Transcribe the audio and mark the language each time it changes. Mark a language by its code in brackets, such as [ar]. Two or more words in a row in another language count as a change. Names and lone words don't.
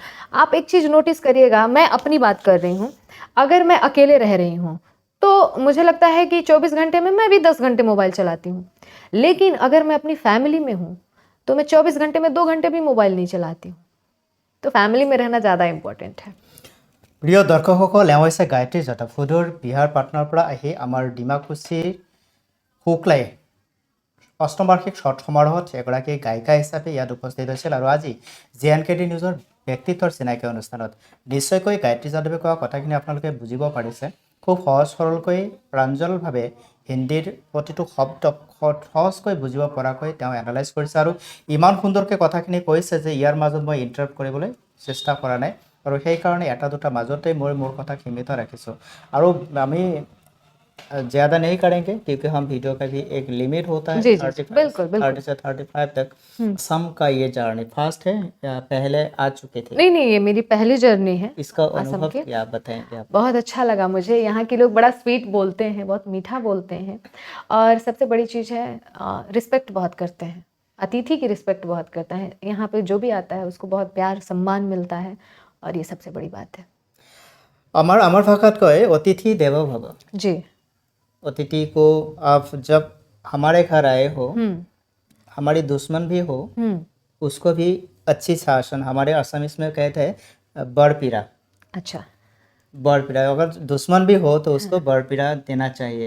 [hi] आप एक चीज़ नोटिस करिएगा, मैं अपनी बात कर रही हूँ। अगर मैं अकेले रह रही हूँ तो मुझे लगता है कि 24 घंटे में मैं भी 10 घंटे मोबाइल चलाती हूँ। लेकिन अगर मैं अपनी फैमिली में हूँ तो मैं 24 घंटे में 2 घंटे भी मोबाइल नहीं चलाती हूँ। तो फैमिली में रहना ज़्यादा इम्पोर्टेंट है। [as] প্ৰিয় দৰ্শকসকল, এওঁ হৈছে গায়ত্ৰী যাদৱ, সুদূৰ বিহাৰ পাটনাৰ পৰা আহি আমাৰ ডিমাকুছিৰ শুক্লাই অষ্টম বাৰ্ষিক শ্বৰ্ট সমাৰোহত এগৰাকী গায়িকা হিচাপে ইয়াত উপস্থিত হৈছিল। আৰু আজি JNKD নিউজৰ ব্যক্তিত্বৰ চিনাকি অনুষ্ঠানত নিশ্চয়কৈ গায়ত্ৰী যাদৱে কোৱা কথাখিনি আপোনালোকে বুজিব পাৰিছে। খুব সহজ সৰলকৈ প্ৰাঞ্জলভাৱে হিন্দীৰ প্ৰতিটো শব্দক সহজকৈ বুজিব পৰাকৈ তেওঁ এনালাইজ কৰিছে, আৰু ইমান সুন্দৰকৈ কথাখিনি কৈছে যে ইয়াৰ মাজত মই ইণ্টাৰাপ্ট কৰিবলৈ চেষ্টা কৰা নাই। और সেইকাৰণে এটা দুটা মাজতে মোৰ কথা সীমিত ৰাখিছোঁ। আৰু আমি [hi] ज़्यादा नहीं करेंगे क्योंकि हम वीडियो का भी एक लिमिट होता है। जी, जी, बिल्कुल 30 से 35 तक सम का ये जर्नी फास्ट है या पहले आ चुके थे? नहीं, ये मेरी पहली जर्नी है। इसका अनुभव क्या बताएंगे आप? बहुत अच्छा लगा मुझे। यहाँ के लोग बड़ा स्वीट बोलते हैं, बहुत मीठा बोलते हैं, और सबसे बड़ी चीज़ है रिस्पेक्ट बहुत करते हैं। अतिथि की रिस्पेक्ट बहुत करता है। यहाँ पे जो भी आता है उसको बहुत प्यार सम्मान मिलता है, और ये सबसे बड़ी बात है। [as] আমার ভাষাত কয় [sa] अतिथि देवो भव। [hi] जी। अतिथि को आप जब हमारे घर आए हो, हमारी दुश्मन भी हो, उसको भी अच्छी शासन, हमारे असमीज में कहते हैं बड़पीरा। अच्छा, बड़पीरा, अगर दुश्मन भी हो तो उसको बड़पीरा देना चाहिए।